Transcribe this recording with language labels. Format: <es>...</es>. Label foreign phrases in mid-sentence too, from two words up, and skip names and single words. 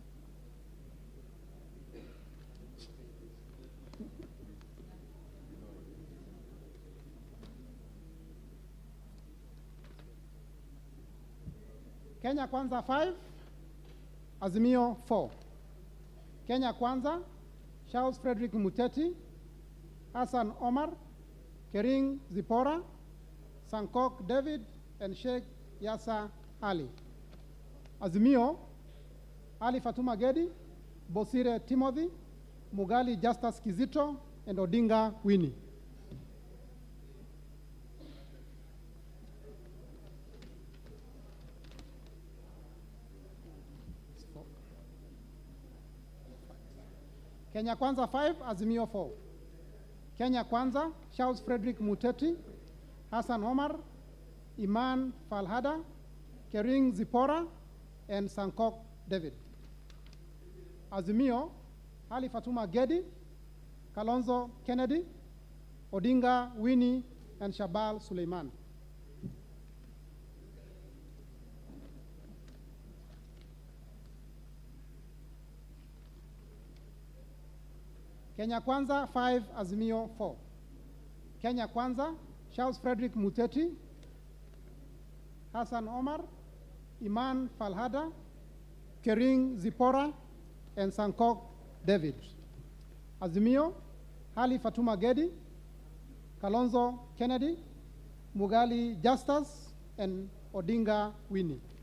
<en>Kenya Kwanza 5, Azimio 4. Kenya Kwanza, Charles Frederick Muteti, Hassan Omar, Kering Zipora, Sankok David, and Sheikh Yasa Ali. Azimio, Ali Fatuma Gedi, Bosire Timothy, Mugali Justus Kizito, and Odinga Winnie. Kenya Kwanza 5, Azimio 4. Kenya Kwanza, Charles Frederick Muteti, Hassan Omar, Iman Falhada, Kering Zipora, and Sankok David. Azimio, Ali Fatuma Gedi, Kalonzo Kennedy, Odinga Winnie, and Shabal Suleiman. Kenya Kwanza 5, Azimio 4. Kenya Kwanza, Charles Frederick Muteti, Hassan Omar, Iman Falhada, Kering Zipora, and Sankok David. Azimio, Ali Fatuma Gedi, Kalonzo Kennedy, Mugali Justus, and Odinga Winnie.</en>